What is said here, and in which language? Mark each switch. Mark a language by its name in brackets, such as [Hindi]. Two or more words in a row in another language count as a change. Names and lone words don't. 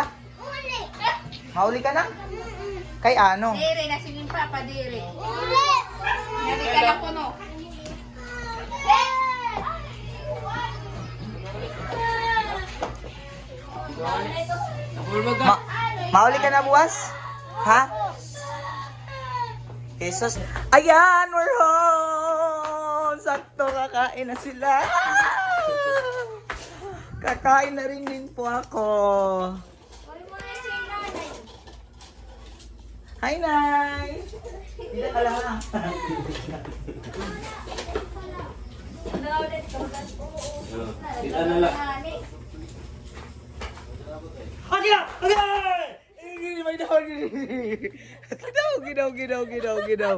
[Cebuano] Mauli ka na? Kay ano? Dire na singin papa dire. Dire ka lang kuno. Mauli ka na buwas? Ha? [English] Jesus. Ayan, we're home! [Filipino] Sakto, kakain na sila. Kakain na rin din po ako. [English] Hi, Nay! [Filipino] Dito ka lang ha. Ginaw.